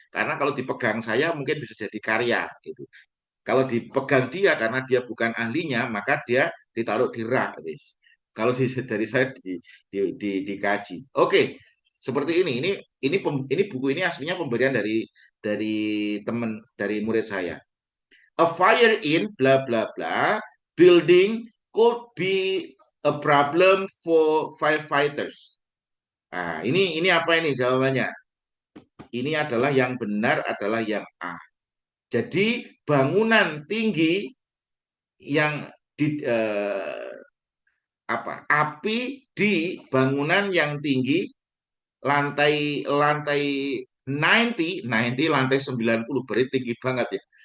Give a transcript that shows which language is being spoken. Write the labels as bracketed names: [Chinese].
[Indonesian] Karena kalau dipegang saya mungkin bisa jadi karya gitu. Kalau dipegang dia karena dia bukan ahlinya, maka dia ditaruh di rak. Kalau dari saya dikaji. Oke, seperti ini. Ini buku ini aslinya pemberian dari teman dari murid saya. [English] A fire in bla bla bla building could be a problem for firefighters. [Indonesian] Nah, ini apa ini jawabannya? Ini adalah yang benar adalah yang A. Jadi bangunan tinggi yang api di bangunan yang tinggi lantai lantai 90 lantai 90 berarti tinggi banget ya.